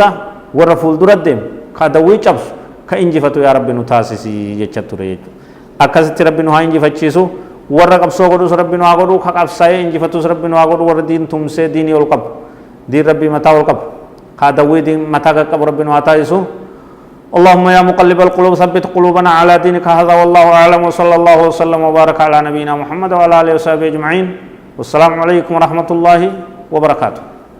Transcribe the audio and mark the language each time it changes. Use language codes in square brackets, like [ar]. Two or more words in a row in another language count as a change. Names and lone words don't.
[om] warra fuuldura deemu ka adawwii cabsu ka injifatu yaa rabbi nu taasisi jecha ture jechuudha akkasitti rabbi nu haa injifachiisu warra qabsoo godhus rabbi nu haa godhu ka qabsaa'ee injifatus rabbi nu haa godhu warra diin tumsee diinii ol qabu diin rabbii mataa ol qabu ka adawwii diin mataa qaqqabu rabbi nu haa taasisu [ar] اللهم يا مقلب القلوب ثبت قلوبنا على دينك هذا والله أعلم وصلى الله وسلم وبارك على نبينا محمد وعلى آله وصحبه أجمعين والسلام عليكم ورحمة الله وبركاته